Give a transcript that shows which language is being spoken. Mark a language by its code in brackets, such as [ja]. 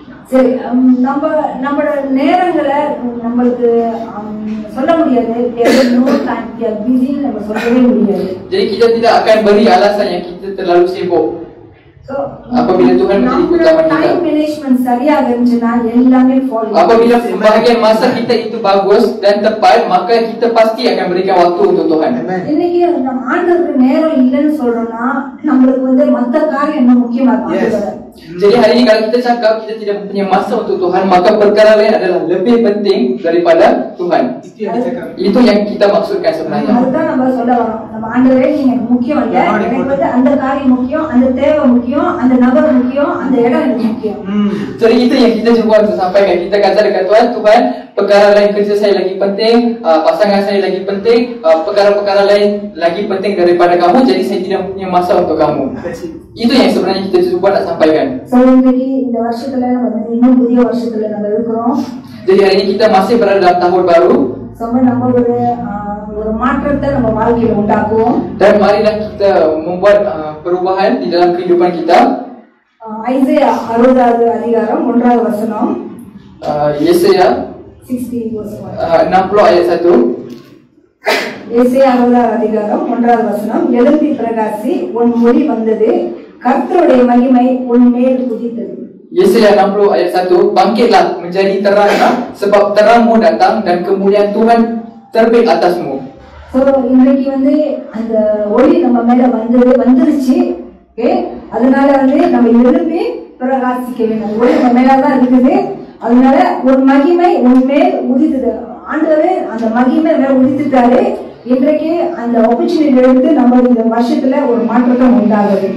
[ta] சரி, நம்மளோட நேரங்களை நம்மளுக்கு சொல்ல முடியாது. பிஸின்னு நம்ம சொல்லவே முடியாது. [ms] Jadi kita tidak akan beri alasan yang kita terlalu sibuk. Apabila Tuhan menjadi utama kita. [ta] Time management சரியாக இருந்துச்சுன்னா எல்லாமே follow. [ms] Apabila pembahagian masa kita itu bagus dan tepat, maka kita pasti akan berikan waktu untuk Tuhan. [ta] இன்னைக்கு நம்ம ஆண்டவருக்கு நேரம் இல்லைன்னு சொல்றோம்னா நம்மளுக்கு வந்து மத்த காரியம் என்ன முக்கியமா இருக்கு. [ms] Jadi hari ini kalau kita cakap kita tidak mempunyai masa untuk Tuhan, maka perkara lain adalah lebih penting daripada Tuhan. Itu yang kita maksudkan sebenarnya. [ta] அதுதான் நம்ம சொல்ல வரோம். நம்ம ஆண்டவரே நீங்க முக்கியம் இல்ல, எனக்கு வந்து அந்த காரியம் முக்கியம், அந்த தேவை முக்கியம், அந்த நபர் முக்கியம், அந்த இடம் எனக்கு முக்கியம். [ms] Jadi itu yang kita cuba untuk sampaikan. Kita kata dekat Tuhan, Tuhan, perkara lain kerja saya lagi penting, pasangan saya lagi penting, perkara-perkara lain lagi penting daripada kamu, jadi saya tidak punya masa untuk kamu. Itu yang sebenarnya kita cuba nak sampaikan. [ta] இன்னைக்கு இந்த வருஷத்துல நம்ம இன்னும் புதிய வருஷத்துல நம்ம இருக்கிறோம். [ms] Jadi hari ini kita masih berada dalam tahun baru. [ta] நம்ம ஒரு மாற்றத்தை நம்ம வாழ்க்கையில உண்டாக்குவோம். [ms] Dan marilah kita membuat perubahan di dalam kehidupan kita. [ta] Isaiah 60வது அதிகாரம் 1வது வசனம். [ms] Yesaya 60 ayat 1. [ta] ஏசாயா 60வது அதிகாரம் 1வது வசனம். எழும்பி பிரகாசி, உன் ஒளி வந்தது, கர்த்தருடைய மகிமை உன் மேல் உதித்தது. [ms] Yesaya 60 ayat 1. Bangkitlah menjadi teranglah, sebab terangmu datang dan kemuliaan Tuhan terbit atasmu. [ta] So இன்னைக்கு வந்து அந்த ஒளி நம்ம மேல வந்துருச்சு. ஓகே, அதனால வந்து நம்ம எழும்பி பிரகாசிக்க வேண்டும். ஒளி நம்ம மேல தான் இருக்குது. அதனால ஒரு மகிமை உன் மேல் உதித்தது. ஆண்டவரே அந்த மகிமை மேல உதித்துட்டாரு. இன்றைக்கு அந்த ஆப்பர்ச்சுனிட்டி எடுத்து நம்ம இந்த வருஷத்துல ஒரு மாற்றத்தை உண்டாகுது.